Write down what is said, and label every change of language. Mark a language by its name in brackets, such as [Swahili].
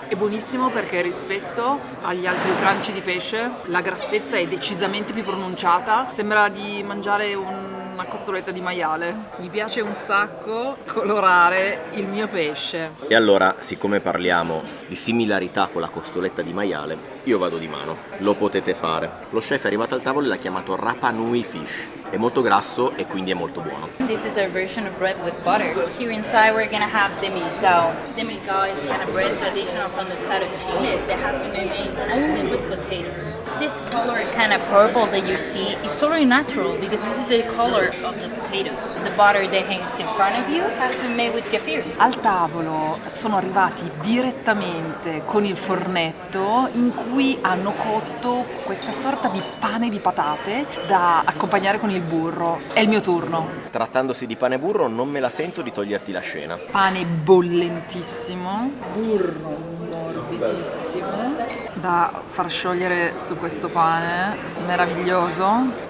[Italian] È buonissimo perché rispetto agli altri tranci di pesce la grassezza è decisamente più pronunciata, sembra di mangiare una costoletta di maiale. Mi piace un sacco colorare il mio pesce. E allora, siccome parliamo di similarità con la costoletta di maiale, io vado di mano, lo potete fare. Lo chef è arrivato al tavolo e l'ha chiamato Rapa Nui Fish. È molto grasso e quindi è molto buono. [English] This is our version of bread with butter. Here inside we're gonna have demilcao. Demilcao is a kind of bread traditional from the south of Chile that has to be made only with potatoes. This color, kind of purple that you see, is totally natural because this is the color of the potatoes. The butter that hangs in front of you has been made with kefir. [Italian] Al tavolo sono arrivati direttamente con il fornetto in cui hanno cotto questa sorta di pane di patate da accompagnare con il burro. È il mio turno. Trattandosi di pane e burro non me la sento di toglierti la scena. Pane bollentissimo, burro morbidissimo da far sciogliere su questo pane, meraviglioso.